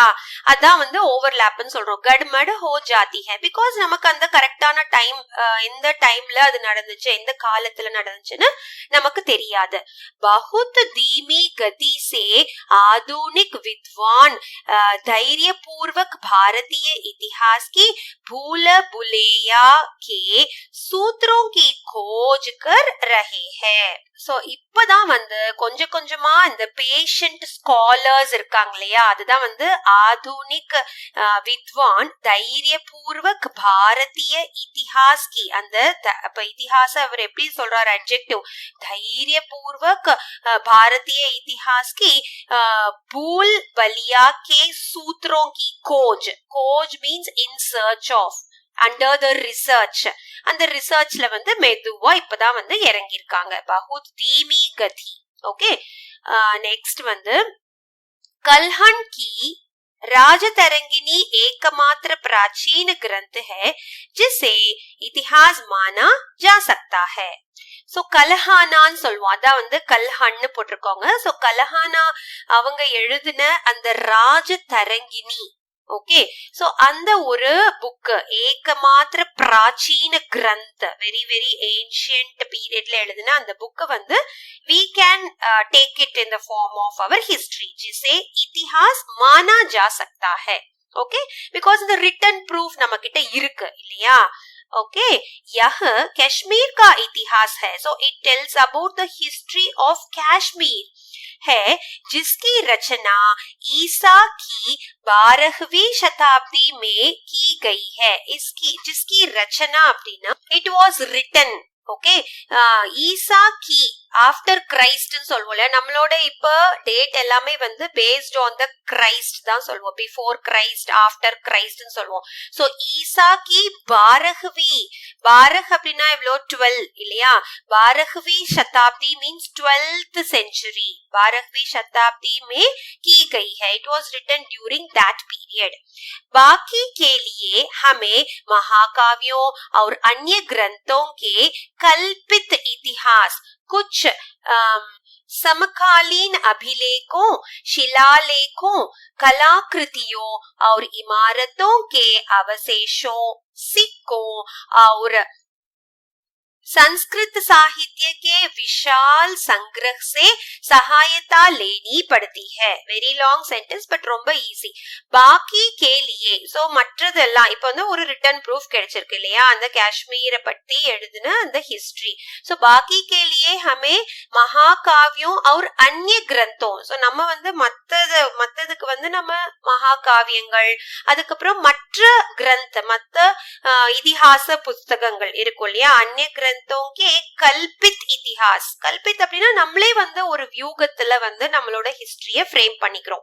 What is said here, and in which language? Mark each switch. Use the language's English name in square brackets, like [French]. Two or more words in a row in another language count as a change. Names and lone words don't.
[Tamil] அதான் வந்து ஓவர்லேப்னு சொல்றோம். [Hindi] गड्डमड्ड हो जाती है [Tamil] பிகாஸ் நமக்கு அந்த கரெக்டான டைம் எந்த டைம்ல அது நடந்துச்சு, எந்த காலத்துல நடந்துச்சுன்னு நமக்கு தெரியாது. [Hindi] बहुत धीमी गति से आधुनिक विद्वान धैर्य पूर्वक भारतीय इतिहास की भूल भुलैया के सूत्रों की खोज कर रहे हैं. [Tamil] சோ இப்பதான் வந்து கொஞ்சம் கொஞ்சமா இந்த [English] patient scholars [Tamil] இருக்காங்க இல்லையா? அதுதான் வந்து [Hindi] आधुनिक विद्वान धैर्यपूर्वक भारतीय इतिहास की. [Tamil] அந்த இதிஹாச அவர் எப்படி சொல்றாரு? அட்ஜெக்டிவ். [Hindi] தைரியபூர்வக் भारतीय इतिहास की भूल भुलैया के सूत्रों की खोज [English] means in search of, under the research. [Tamil] அந்த ரிசர்ச்ல வந்து மெதுவா இப்பதான் வந்து இறங்கியிருக்காங்க. [Hindi] बहुत धीमी गति. [English] okay next [Hindi] வந்து கல்ஹன் की राजतरंगिनी एकमात्र प्राचीन ग्रंथ है जिसे इतिहास माना जा सकता है. [Tamil] சோ கல்ஹானான்னு சொல்லுவோம். அதான் வந்து கல்ஹன்னு போட்டிருக்கோங்க. சோ கல்ஹானா அவங்க எழுதின அந்த ராஜதரங்கினி. ஓகே சோ அந்த ஒரு புக் [Hindi] एकमात्र प्राचीन ग्रंथ, [English] very very ancient periodல [Tamil] எழுதின அந்த புக் வந்து [English] we can take it in the form of our history [Hindi] जिसे इतिहास माना जा सकता है. [English] okay because the written proof [Tamil] நம்ம கிட்ட இருக்கு இல்லையா? [Hindi] ओके यह कश्मीर का इतिहास है. [English] so it tells about the history of Kashmir [Hindi] है जिसकी रचना ईसा की 12वीं शताब्दी में की गई है. जिसकी रचना [English] அப்படின்னா it was written. [Tamil] ஓகே [Hindi] ईसा की [English] after Christனு [Tamil] சொல்லுவோம்ல. நம்மளோட இப்ப டேட் எல்லாமே வந்து [English] based on the Christ [Tamil] தான் சொல்லுவோம். [English] before Christ, after Christனு [Tamil] சொல்லுவோம். சோ [Hindi] ईसा की [Tamil] 12 அப்படின்னா எவ்வளோ? 12 இல்லையா? [Hindi] 12वीं शताब्दी [English] means 12th century. [Hindi] 12वीं शताब्दी में की गई है. [English] it was written during that period. [Hindi] बाकी के लिए हमें महाकाव्यों और अन्य ग्रंथों के कल्पित इतिहास, कुछ समकालीन अभिलेखों, शिलालेखों, कलाकृतियों और इमारतों के अवशेषों, सिक्कों और संस्कृत साहित्य के विशाल संग्रह से सहायता लेनी पड़ती है. [English] very long sentence but [Tamil] ரொம்ப ஈஸி. [Hindi] बाकी के लिए [Tamil] சோ மற்றதெல்லாம் இப்ப வந்து ஒரு [English] written proof [Tamil] கிடைச்சிருக்கு இல்லையா? அந்த காஷ்மீரை பத்தி எழுதின அந்த ஹிஸ்டரி. [Hindi] சோ பாக்கி के लिए हमें महाकाव्यों और अन्य ग्रंथों. [Tamil] சோ நம்ம வந்து மத்ததுக்கு வந்து நம்ம மகாகாவியங்கள், அதுக்கப்புறம் மற்ற கிரந்த, மத்த இதிகாச புஸ்தகங்கள் இருக்கும் இல்லையா? [Hindi] अन्य ग्रंथों के कल्पित इतिहास. [Tamil] कल्पित அப்படின்னா நம்மளே வந்து ஒரு வியூகத்துல வந்து நம்மளோட ஹிஸ்டரிய ஃப்ரேம் பண்ணிக்கிறோம்.